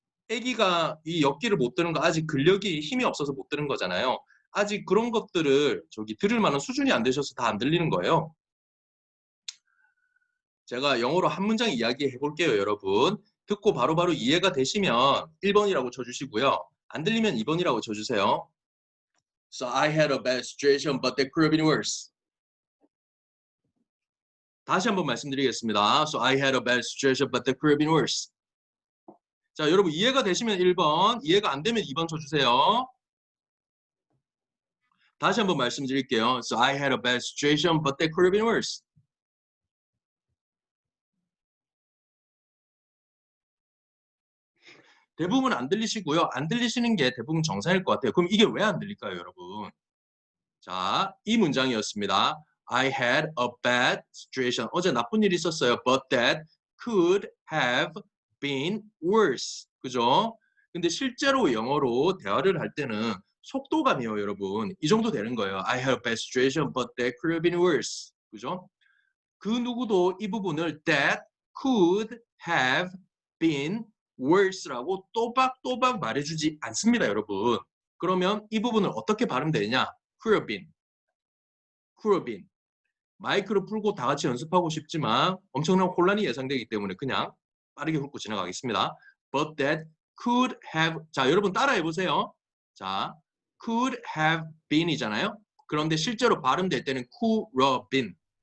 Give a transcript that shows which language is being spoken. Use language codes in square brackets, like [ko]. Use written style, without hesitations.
[ko] 아기가 이 역기를 못 드는 거 아직 근력이 힘이 없어서 못 드는 거잖아요. 아직 그런 것들을 들을 만한 수준이 안 되셔서 다 안 들리는 거예요. 제가 영어로 한 문장 이야기해 볼게요, 여러분. 듣고 바로바로 이해가 되시면 1번이라고 쳐주시고요. 안 들리면 2번이라고 쳐주세요. [en] So I had a bad situation, but they could have been worse. [ko] 다시 한번 말씀드리겠습니다. [en] So I had a bad situation, but they could have been worse. [ko] 자, 여러분 이해가 되시면 1번, 이해가 안 되면 2번 쳐주세요. 다시 한번 말씀드릴게요. [en] So I had a bad situation, but they could have been worse. [ko] 대부분 안 들리시고요. 안 들리시는 게 대부분 정상일 것 같아요. 그럼 이게 왜 안 들릴까요, 여러분? 자, 이 문장이었습니다. [en] I had a bad situation. [ko] 어제 나쁜 일이 있었어요. [en] But that could have been worse. [ko] 그죠? 근데 실제로 영어로 대화를 할 때는 속도감이요, 여러분. 이 정도 되는 거예요. [en] I had a bad situation, but that could have been worse. [ko] 그죠? 그 누구도 이 부분을 [en] that could have been worse [ko] 라고 또박또박 말해주지 않습니다, 여러분. 그러면 이 부분을 어떻게 발음되느냐? [en] could have been. could have been. [ko] 마이크를 풀고 다 같이 연습하고 싶지만 엄청난 혼란이 예상되기 때문에 그냥 빠르게 훑고 지나가겠습니다. [en] But that could have. [ko] 자, 여러분 따라해 보세요. 자, [en] could have been이잖아요. [ko] 그런데 실제로 발음될 때는 [en] could have been.